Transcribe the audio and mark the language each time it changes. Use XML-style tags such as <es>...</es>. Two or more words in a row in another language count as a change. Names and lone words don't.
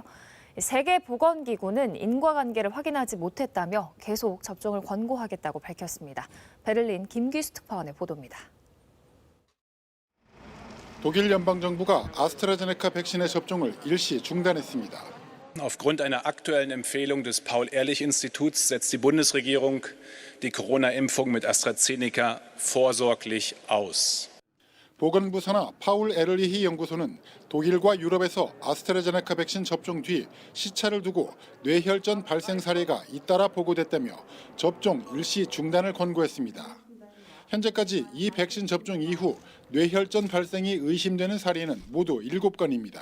<ko>세계보건기구는 인과관계를 확인하지 못했다며 계속 접종을 권고하겠다고 밝혔습니다. 베를린 김기수 특파원의 보도입니다. 독일 연방정부가 아스트라제네카 백신의 접종을 일시 중단했습니다.</ko> <de>Aufgrund einer aktuellen Empfehlung des Paul-Ehrlich-Instituts setzt die Bundesregierung die Corona-Impfung mit AstraZeneca vorsorglich aus.</de> <ko>보건부 산하 파울 에를리히 연구소는 독일과 유럽에서 아스트라제네카 백신 접종 뒤 시차를 두고 뇌혈전 발생 사례가 잇따라 보고됐다며 접종 일시 중단을 권고했습니다. 현재까지 이 백신 접종 이후 뇌혈전 발생이 의심되는 사례는 모두 7건입니다.</ko>